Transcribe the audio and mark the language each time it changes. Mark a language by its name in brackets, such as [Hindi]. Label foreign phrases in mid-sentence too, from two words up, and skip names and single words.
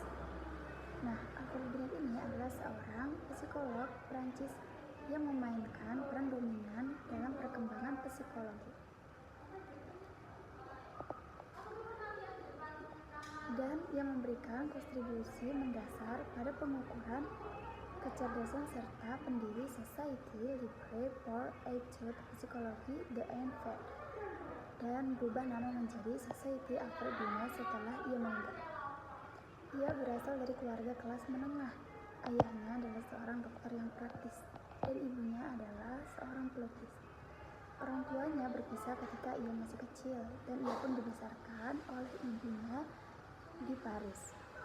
[Indonesian] Nah, Alfred Binet ini adalah seorang psikolog Prancis yang memainkan peran dominan dalam perkembangan psikologi. Dan yang memberikan kontribusi mendasar pada pengukuran kecerdasan serta pendiri Société Libre pour l'étude Psychologie de l'Enfant dan berubah nama menjadi Société Alfred Binet setelah ia meninggal. Ia berasal dari keluarga kelas menengah. Ayahnya adalah seorang dokter yang praktis dan ibunya adalah seorang pelukis. Orang tuanya berpisah ketika ia masih kecil dan ia pun dibesarkan oleh ibunya di Paris.